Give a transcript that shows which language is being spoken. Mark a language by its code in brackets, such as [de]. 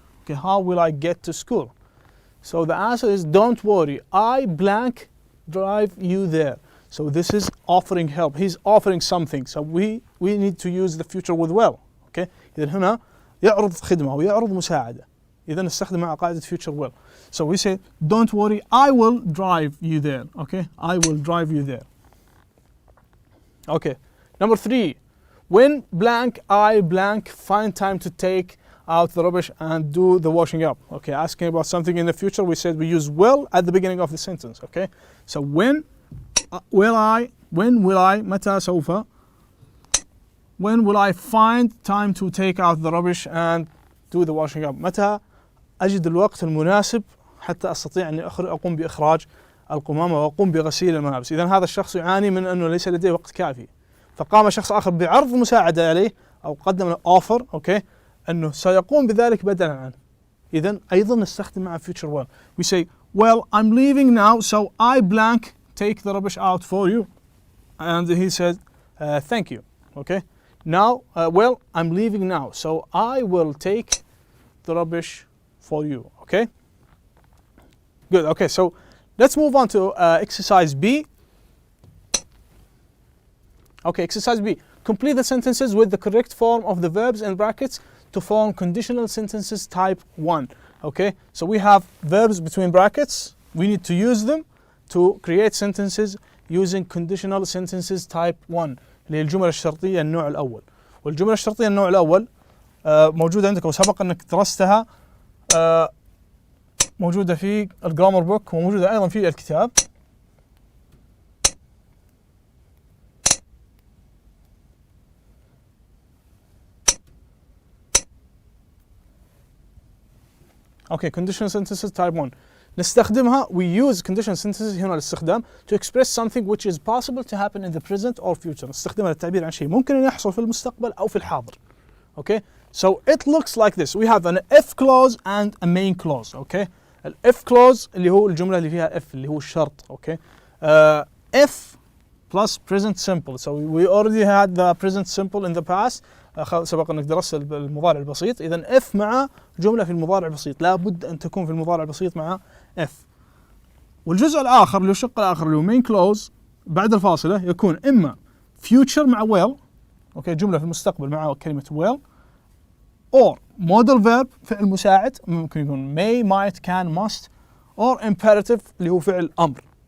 [en] Okay, how will I get to school? So the answer is don't worry, I blank drive you there. So this is offering help. He's offering something. So we need to use the future with will. [ar] Okay, إذن هنا يعرض خدمة ويعرض مساعدة. إذن نستخدم مع قاعدة future will. [en] So we say don't worry, I will drive you there. Okay, I will drive you there. Okay, number 3. When blank I blank find time to take out the rubbish and do the washing up. Okay, asking about something in the future, we said we use will at the beginning of the sentence. Okay, so when will I, [ar] متى سوف, [en] when will I find time to take out the rubbish and do the washing up? [ar] متى أجد الوقت المناسب حتى أستطيع أن أقوم بإخراج القمامة وأقوم بغسيل الملابس. إذن هذا الشخص يعاني من أنه ليس لديه وقت كافي، فقام شخص آخر بعرض مساعدة عليه أو قدم له offer. أوكي، أنه سيقوم بذلك بدلا عنه. إذن أيضا نستخدم مع future will. [en] We say well I'm leaving now so I blank take the rubbish out for you, and he said thank you. Okay, now well I'm leaving now so I will take the rubbish for you. Okay, good. Okay, so let's move on to exercise B. Okay, exercise B. Complete the sentences with the correct form of the verbs in brackets to form conditional sentences type 1. Okay, so we have verbs between brackets. We need to use them to create sentences using conditional sentences type 1 [ar] اللي هي الجمل الشرطية النوع الأول. والجمل الشرطية النوع الأول موجودة عندك وسبق أنك درستها، موجودة في الجرامر بوك وموجودة أيضا في الكتاب. [en] Okay, conditional sentences type 1 [ar] نستخدمها. [en] We use conditional sentences [ar] هنا للاستخدام [en] to express something which is possible to happen in the present or future. [ar] نستخدمها للتعبير عن شيء ممكن أن يحصل في المستقبل أو في الحاضر. [en] Okay, so it looks like this. We have an if clause and a main clause. Okay, if clause [ar] اللي هو الجملة اللي فيها if اللي هو الشرط. [en] Okay, if plus present simple. So we already had the present simple in the past. [ar] سبق انك درست المضارع البسيط. اذا if مع جمله في المضارع البسيط، لابد ان تكون في المضارع البسيط مع if. والجزء الاخر اللي هو الشق الاخر اللي هو main clause بعد الفاصله يكون اما future مع will، اوكي، جمله في المستقبل مع كلمه will، or modal verb فعل مساعد ممكن يكون may might can must، or imperative اللي هو فعل امر.